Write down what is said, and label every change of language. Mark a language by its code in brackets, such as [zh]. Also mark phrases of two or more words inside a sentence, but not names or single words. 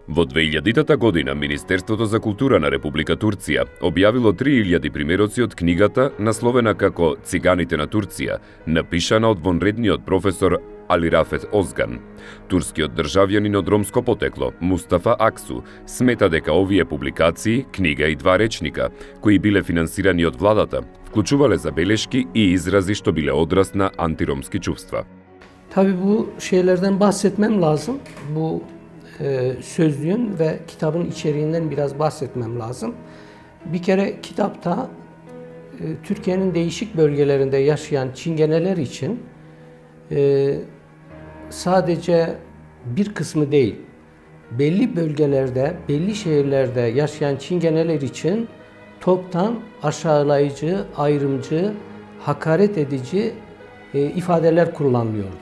[mk] 2000-та година Министерството за култура на Република Турција објавило 3000 примероци од книгата насловена како «Циганите на Турција», напишана од вонредниот професор Али Рафет Озган. Турскиот државјанин од ромско потекло, Мустафа Аксу, смета дека овие публикации, книга и 2 речника, кои биле финансирани од владата, вклучувале забелешки и изрази што биле одраз на антиромски чувства. [tr] Tabii bu şeylerden bahsetmem lazım. Bu sözlüğün ve kitabın içeriğinden biraz bahsetmem lazım. Bir kere kitapta Türkiye'nin değişik bölgelerinde yaşayan Çingeneler için sadece bir kısmı değil, belli bölgelerde, belli şehirlerde yaşayan Çingeneler için toptan aşağılayıcı, ayrımcı, hakaret edici ifadeler kullanılıyordu.